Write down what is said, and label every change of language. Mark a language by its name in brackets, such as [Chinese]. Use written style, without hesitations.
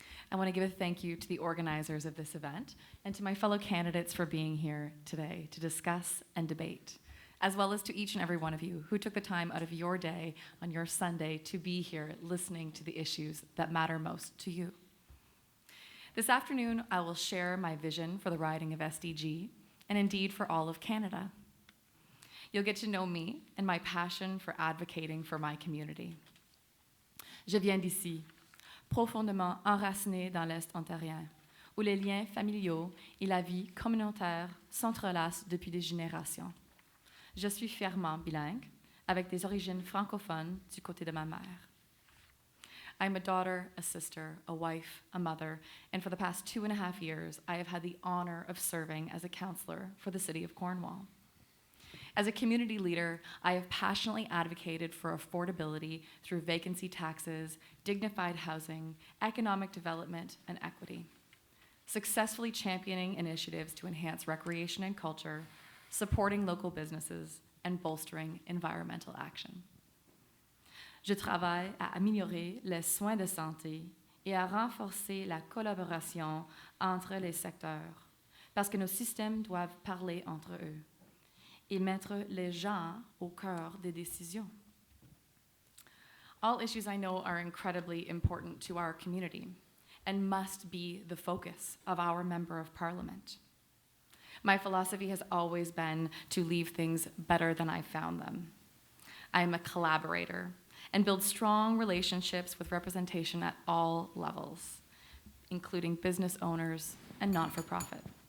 [English] I want to give a thank you to the organizers of this event and to my fellow candidates for being here today to discuss and debate, as well as to each and every one of you who took the time out of your day on your Sunday to be here listening to the issues that matter most to you. This afternoon, I will share my vision for the riding of SDG and indeed for all of Canada. You'll get to know me and my passion for advocating for my community. [French] Je viens d'ici, profondément enraciné dans l'Est ontarien, où les liens familiaux et la vie communautaire s'entrelacent depuis des générations. Je suis fièrement bilingue, avec des origines francophones du côté de ma mère. [English] I'm a daughter, a sister, a wife, a mother, and for the past 2.5 years, I have had the honor of serving as a counselor for the City of Cornwall. As a community leader, I have passionately advocated for affordability through vacancy taxes, dignified housing, economic development, and equity, successfully championing initiatives to enhance recreation and culture, supporting local businesses, and bolstering environmental action. [French] Je travaille à améliorer les soins de santé et à renforcer la collaboration entre les secteurs, parce que nos systèmes doivent parler entre eux et mettre les gens au cœur des décisions. [English] All issues I know are incredibly important to our community and must be the focus of our Member of Parliament. My philosophy has always been to leave things better than I found them. I am a collaborator and build strong relationships with representation at all levels, including business owners and not-for-profit.